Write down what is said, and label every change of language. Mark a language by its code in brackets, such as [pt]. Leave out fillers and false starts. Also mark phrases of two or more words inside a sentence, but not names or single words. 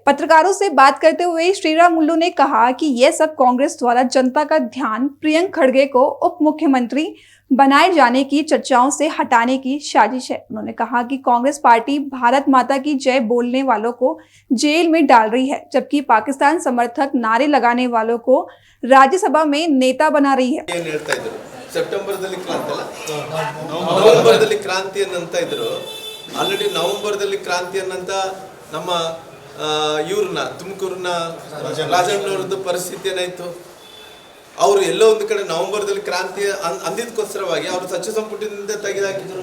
[hi] पत्रकारों से बात करते हुए श्रीरामुलु ने कहा कि यह सब कांग्रेस द्वारा जनता का ध्यान प्रियंक खड़गे को उप मुख्यमंत्री बनाए जाने की चर्चाओं से हटाने की साजिश है। उन्होंने कहा कि कांग्रेस पार्टी भारत माता की जय बोलने वालों को जेल में डाल रही है, जबकि पाकिस्तान समर्थक नारे लगाने वालों को राज्यसभा में नेता बना रही है। [kn] ಸೆಪ್ಟೆಂಬರ್ದಲ್ಲಿ ಕ್ರಾಂತಿ ಅಲ್ಲ, ನವೆಂಬರ್ದಲ್ಲಿ ಕ್ರಾಂತಿ ಅನ್ನಂತ ಇದ್ರು. ಆಲ್ರೆಡಿ ನವೆಂಬರ್ದಲ್ಲಿ ಕ್ರಾಂತಿ ಅನ್ನಂತ ನಮ್ಮ ಇವ್ರನ್ನ ತುಮಕೂರಿನ ರಾಜಣ್ಣವ್ರದ್ದು ಪರಿಸ್ಥಿತಿ ಏನಾಯ್ತು. ಅವರು ಎಲ್ಲೋ ಒಂದು ಕಡೆ ನವೆಂಬರ್ದಲ್ಲಿ ಕ್ರಾಂತಿ ಅಂದಿದ್ದಕ್ಕೋಸ್ಕರವಾಗಿ ಅವರು ಸಚಿವ ಸಂಪುಟದಿಂದ ತೆಗೆದುಹಾಕಿದ್ರು.